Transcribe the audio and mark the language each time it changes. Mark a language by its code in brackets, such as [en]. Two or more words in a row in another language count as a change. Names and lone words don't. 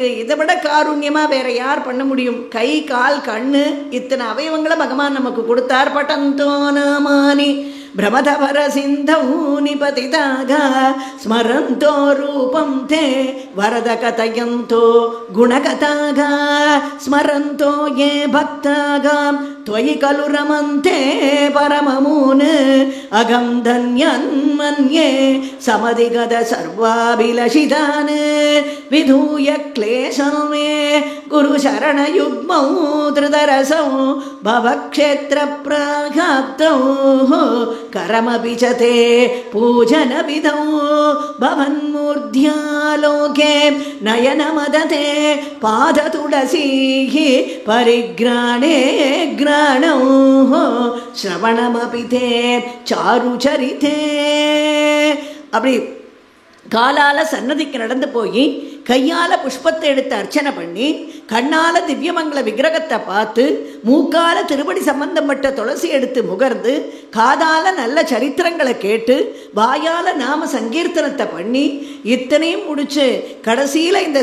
[ta] இதை விட காருண்யமாக வேற யார் பண்ண முடியும்? கை கால் கண்ணு இத்தனை அவயவங்களை பகவான் நமக்கு கொடுத்தார். [sa] पठन्तो नामानि प्रमदभर सिन्धौ निपतिताः स्मरन्तो रूपं ते वरद कथयन्तो गुणकथाः स्मरन्तो ये भक्ताः त्वयि खलु रमन्ते परममून् अगं धन्यन् मन्ये समधिगत सर्वाभिलषितान् विधूय क्लेशं मे गुरुशरणयुग्मौ धृतरसौ भवक्षेत्रप्रागाप्तौ करमपि च ते पूजनविधौ भवन्मूर्ध्यालोके नयनमदते पादतुलसीः परिग्राणे श्रवणमपि ते चारुचरिते. [ta] அப்படி காலால் சன்னதிக்கு நடந்து போய் கையால் புஷ்பத்தை எடுத்து அர்ச்சனை பண்ணி கண்ணால் திவ்யமங்கல விக்கிரகத்தை பார்த்து மூக்கால் திருப்படி சம்பந்தப்பட்ட துளசி எடுத்து முகர்ந்து காதால் நல்ல சரித்திரங்களை கேட்டு வாயால் நாம சங்கீர்த்தனத்தை பண்ணி இத்தனையும் முடிச்சு கடைசியில் இந்த